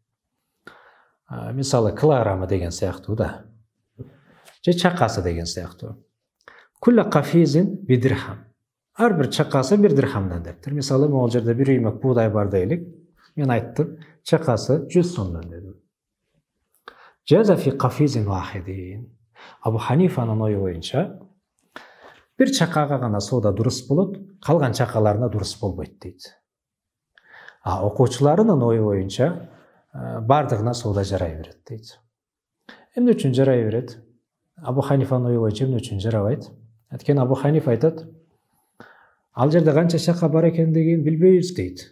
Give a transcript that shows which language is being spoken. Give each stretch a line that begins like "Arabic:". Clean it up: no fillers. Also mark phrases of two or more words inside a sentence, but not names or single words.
Kyrgyz: Мисалы килограммы деген сыяктуу да. Же чакасы деген сыяктуу.
Arabic: كل قفيز بدرهم.
Kyrgyz: Ар бир чакасы бир дирхамдан дептир. Мисалы могул жерде бир үймөк буудай бар дейлик. Мен айттым, чакасы 100 сомдон дедим.
Arabic: جاز في قفيز واحد.
Kyrgyz: Абу Ханифанын ою боюнча бир чакага гана соода дурус болот, калган чакаларына дурус болбойт дейт. Окуучуларынын ою боюнча бардыгына соода жарай берет дейт. Эмне үчүн жарай берет? Абу Ханифанын ою боюнча эмне үчүн жарабайт? Анткени Абу Ханифа айтат, ал жерде канча чака бар экендигин билбейбиз дейт.